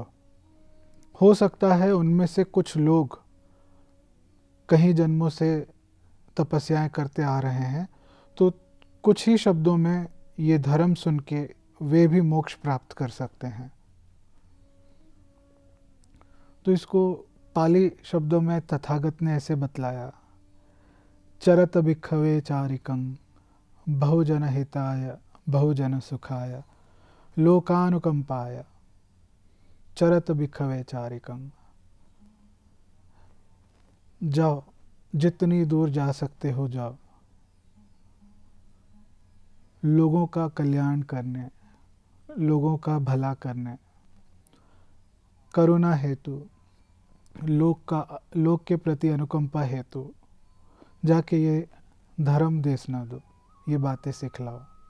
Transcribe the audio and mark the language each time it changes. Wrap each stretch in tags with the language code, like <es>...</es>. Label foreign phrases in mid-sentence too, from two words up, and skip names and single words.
<hi>हो सकता है उनमें से कुछ लोग कई जन्मों से तपस्याएं करते आ रहे हैं, तो कुछ ही शब्दों में ये धर्म सुन के वे भी मोक्ष प्राप्त कर सकते हैं। तो इसको पाली शब्दों में तथागत ने ऐसे बतलाया,</hi> <pi>चरत भिक्खवे चारिकं बहुजन हिताय बहुजन सुखाय लोकानुकंपाय चरत भिक्खवे चारिकं।</pi> <hi>जाओ, जितनी दूर जा सकते हो जाओ, लोगों का कल्याण करने, लोगों का भला करने, करुणा हेतु, लोक के प्रति अनुकंपा हेतु जाके ये धर्म देश न दो, ये बातें सिखलाओ।</hi>